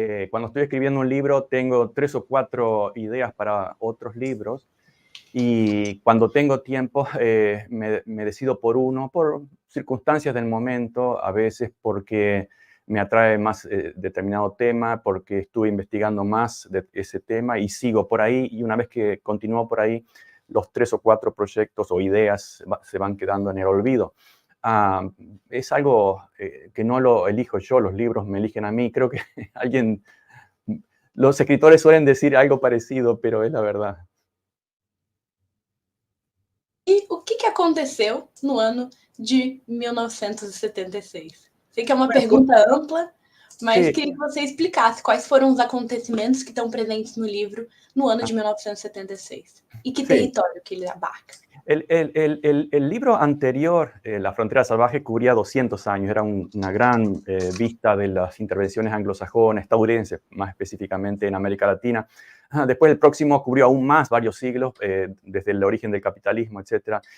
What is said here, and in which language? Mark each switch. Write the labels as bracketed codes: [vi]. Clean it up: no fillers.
[es] Cuando estoy escribiendo un libro tengo 3 o 4 ideas para otros libros y cuando tengo tiempo me decido por uno, por circunstancias del momento, a veces porque me atrae más determinado tema, porque estuve investigando más de ese tema y sigo por ahí, y una vez que continúo por ahí, los 3 o 4 proyectos o ideas se van quedando en el olvido. Es algo que no lo elijo yo, los libros me eligen a mí. Creo que los escritores suelen decir algo parecido, pero es la verdad. [pt] E o que aconteceu no ano de 1976? Sei que é uma pergunta ampla, mas queria que você explicasse quais foram os acontecimentos que estão presentes no livro no ano de 1976 e que território que ele abarca. [es] El libro anterior, La frontera salvaje, cubría 200 años. Era una gran vista de las intervenciones anglosajonas, estadounidenses, más específicamente en América Latina. Después el próximo cubrió aún más, varios siglos, desde el origen del capitalismo, etc.